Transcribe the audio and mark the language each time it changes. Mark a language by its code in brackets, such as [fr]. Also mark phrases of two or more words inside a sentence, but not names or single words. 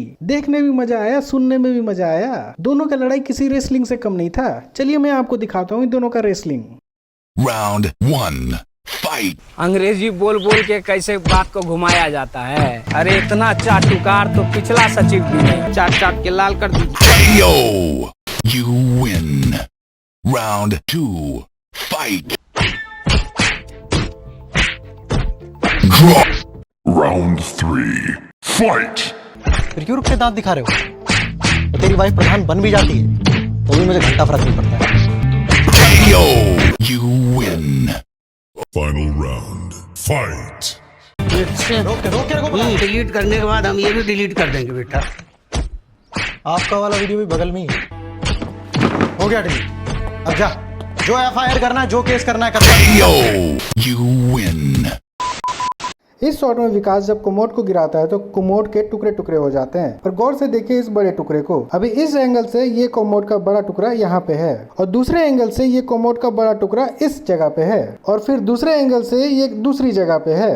[hi] देखने में भी मजा आया, सुनने में भी मजा आया। दोनों का लड़ाई किसी रेसलिंग से कम नहीं था। चलिए मैं आपको दिखाता हूँ इन दोनों का रेसलिंग। [en] Round 1, fight! [hi] अंग्रेजी बोल बोल के कैसे बात को घुमाया जाता है। अरे इतना चाटुकार तो पिछला सचिव भी नहीं, चाट चाट के लाल कर दीजिए। [en] KO! You win! Round 2, fight! Draw! Round 3, fight! [hi] फिर क्यों रुक के दांत दिखा रहे हो? तो तेरी वाइफ प्रधान बन भी जाती है तो भी मुझे घंटा फर्क नहीं पड़ता है। [en] KO! You win! Final round, fight! [hi] डिलीट करने के बाद हम ये भी डिलीट कर देंगे बेटा। आपका वाला वीडियो भी बगल में ही है। हो गया डिलीट। अब जा, जो FIR करना है, जो केस करना है कर। [en] KO! You win! [hi] इस शॉट में विकास जब कोमोड को गिराता है तो कोमोड के टुकड़े टुकड़े हो जाते हैं। पर गौर से देखिए इस बड़े टुकड़े को। अभी इस एंगल से ये कोमोड का बड़ा टुकड़ा यहाँ पे है और दूसरे एंगल से ये कोमोड का बड़ा टुकड़ा इस जगह पे है और फिर दूसरे एंगल से ये दूसरी जगह पे है।